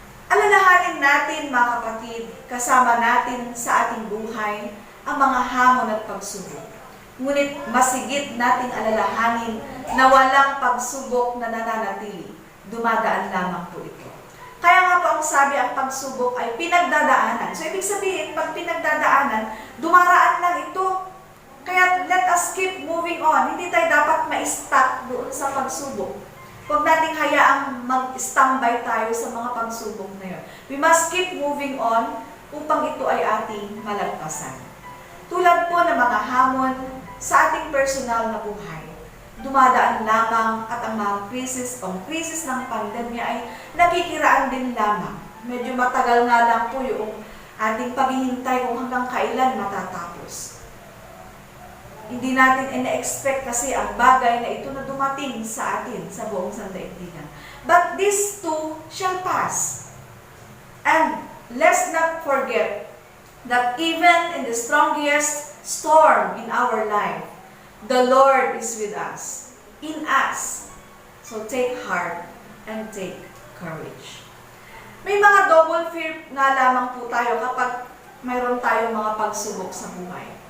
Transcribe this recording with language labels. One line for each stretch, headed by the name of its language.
Filipino: Alalahanin natin, mga kapatid, kasama natin sa ating buhay ang mga hamon at pagsubok. Ngunit masigit nating alalahanin na walang pagsubok na nananatili. Dumadaan lamang po ito. Kaya nga po ang sabi, ang pagsubok ay pinagdadaanan. So ibig sabihin, pag pinagdadaanan, dumaraan lang ito. Kaya
English: let us keep moving on.
Filipino: Hindi tayo dapat ma-stop doon sa pagsubok. Huwag nating hayaang mag-standby tayo sa mga pagsubok na yun.
English: We must keep moving on
Filipino: upang ito ay ating malagpasan. Tulad po ng mga hamon sa ating personal na buhay, dumadaan lamang at ang mga krisis ng pandemya ay nakikiraan din lamang. Medyo matagal nga lang po yung ating paghihintay kung hanggang kailan matatapos. Hindi natin ina-expect kasi ang bagay na ito na dumating sa atin sa buong sandaigdigan.
English: But this too shall pass. And let's not forget that even in the strongest storm in our life, the Lord is with us, in us. So take heart and take courage.
Filipino: May mga double fear nga lamang po tayo kapag mayroon tayong mga pagsubok sa buhay.